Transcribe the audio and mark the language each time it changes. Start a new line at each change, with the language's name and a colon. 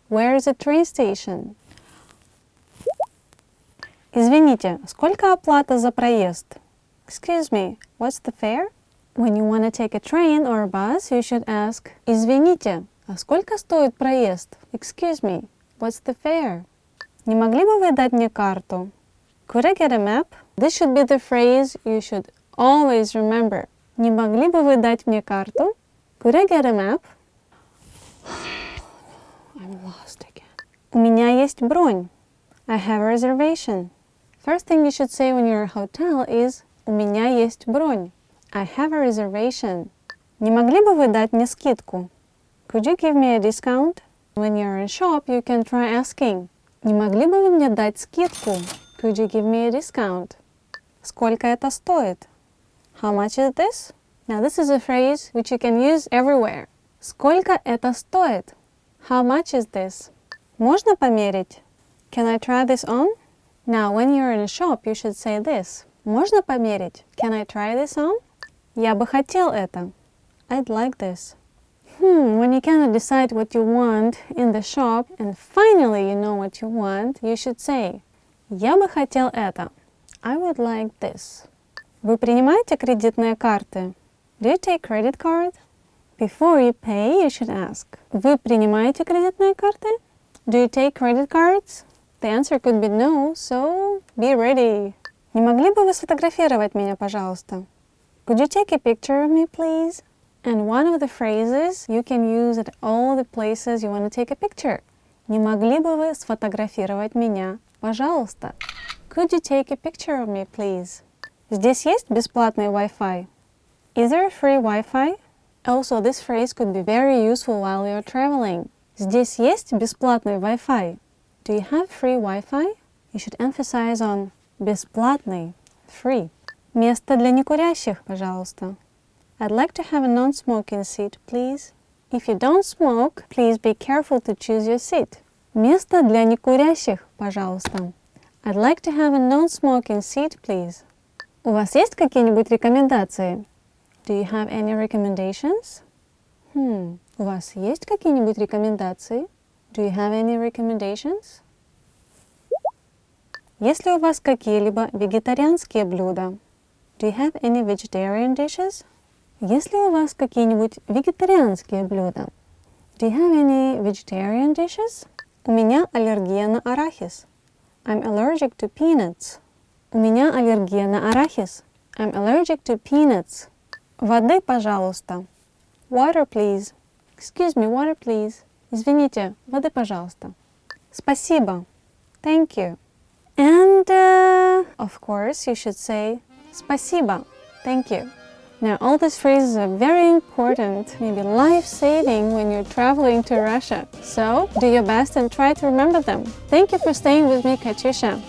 English: Where is the train station?
Russian: Извините, сколько оплата за проезд?
English: Excuse me, what's the fare? When you want to take a train or a bus, you should ask,
Russian: извините, а сколько стоит проезд?
English: Excuse me, what's the fare?
Russian: Не могли бы вы дать мне карту?
English: Could I get a map? This should be the phrase you should always remember.
Russian: Не могли бы вы дать мне карту?
English: Could I get a map? I'm lost again.
Russian: У меня есть бронь.
English: I have a reservation. First thing you should say when you're at a hotel is
Russian: у меня есть бронь.
English: I have a reservation.
Russian: Не могли бы вы дать мне скидку?
English: Could you give me a discount? When you're in a shop, you can try asking.
Russian: Не могли бы вы мне дать скидку?
English: Could you give me a discount?
Russian: Сколько это стоит?
English: How much is this? Now this is a phrase which you can use everywhere.
Russian: Сколько это стоит?
English: How much is this?
Russian: Можно померить?
English: Can I try this on? Now when you're in a shop, you should say this.
Russian: Можно померить?
English: Can I try this on?
Russian: Я бы хотел это.
English: I'd like this. When you cannot decide what you want in the shop and finally you know what you want, you should say
Russian: Я бы хотел это.
English: I would like this.
Russian: Вы принимаете кредитные карты?
English: Do you take credit card? Before you pay, you should ask
Russian: Вы принимаете кредитные карты?
English: Do you take credit cards? The answer could be no, so be ready.
Russian: Не могли бы вы сфотографировать меня, пожалуйста?
English: Could you take a picture of me, please? And one of the phrases you can use at all the places you want to take a picture.
Russian: Не могли бы вы сфотографировать меня, пожалуйста?
English: Could you take a picture of me, please?
Russian: Здесь есть бесплатный Wi-Fi?
English: Is there free Wi-Fi? Also, this phrase could be very useful while you're traveling.
Russian: Здесь есть бесплатный Wi-Fi?
English: Do you have free Wi-Fi? You should emphasize on бесплатный, free.
Russian: Место для некурящих, пожалуйста.
English: I'd like to have a non-smoking seat, please. If you don't smoke, please be careful to choose your seat.
Russian: Место для некурящих, пожалуйста.
English: I'd like to have a non-smoking seat, please.
Russian: У вас есть какие-нибудь рекомендации?
English: Do you have any recommendations?
Russian: У вас есть какие-нибудь рекомендации?
English: Do you have any recommendations?
Russian: Есть ли у вас какие-либо вегетарианские блюда?
English: Do you have any vegetarian dishes?
Russian: Есть ли у вас какие-нибудь вегетарианские блюда?
English: Do you have any vegetarian dishes?
Russian: У меня аллергия на арахис.
English: I'm allergic to peanuts.
Russian: У меня аллергия на арахис.
English: I'm allergic to peanuts.
Russian: Воды, пожалуйста.
English: Water, please. Excuse me, water, please.
Russian: Извините, воды, пожалуйста. Спасибо.
English: Thank you. And, of course, you should say
Russian: спасибо.
English: Thank you. Now, all these phrases are very important, maybe life-saving when you're traveling to Russia. So, do your best and try to remember them. Thank you for staying with me, Katyusha.